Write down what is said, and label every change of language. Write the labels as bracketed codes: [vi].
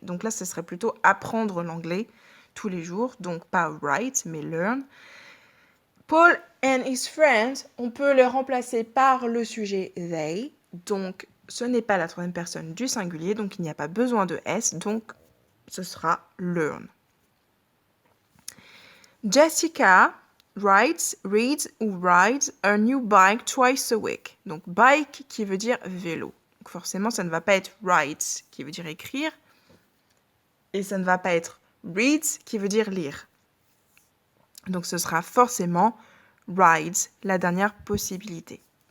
[fr] Donc là, ce serait plutôt apprendre l'anglais tous les jours, donc pas write, mais learn. [en] Paul and his friends, [fr] on peut le remplacer par le sujet they, donc ce n'est pas la 3e personne du singulier, donc il n'y a pas besoin de S, donc ce sera learn. [en] Jessica writes, reads [fr] ou [en] rides a new bike twice a week. [fr] Donc bike qui veut dire vélo. Donc forcément, ça ne va pas être writes qui veut dire écrire, et ça ne va pas être reads qui veut dire lire. Donc ce sera forcément rides, la dernière possibilité.